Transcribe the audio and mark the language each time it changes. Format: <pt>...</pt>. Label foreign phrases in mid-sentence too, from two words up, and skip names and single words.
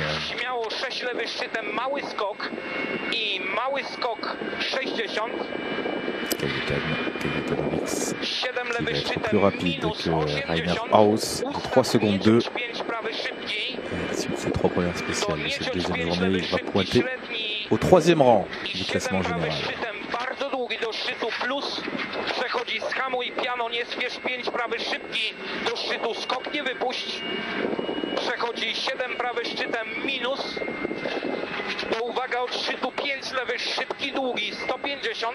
<fr>Kajetonovics qui va être plus rapide que Rainer Haus, 3 secondes 2. À l'issue de ces 3 premières spéciales de cette deuxième journée, il va pointer au 3e rang du classement général.</fr> <pl>Przechodzi 7 prawy szczytem minus. To uwaga od szczytu 5 lewy szybki długi 150.</pl>